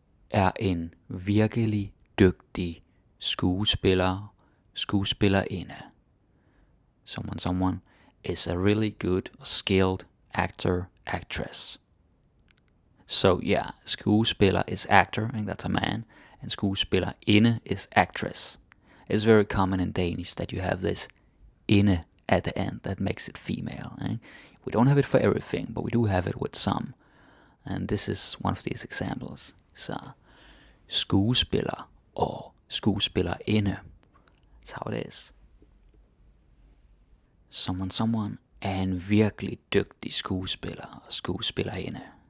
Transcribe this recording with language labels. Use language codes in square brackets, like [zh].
[da] Er en virkelig dygtig skuespillerinde. [en] Someone is a really good, skilled actor, actress. So yeah, skuespiller is actor, and that's a man, and skuespillerinde is actress. It's very common in Danish that you have this inde at the end that makes it female. Eh? We don't have it for everything, but we do have it with some. And this is one of these examples. [da] Så skuespiller og skuespillerinde. [en] That's how it is. [da] Someone er en virkelig dygtig skuespiller og skuespillerinde.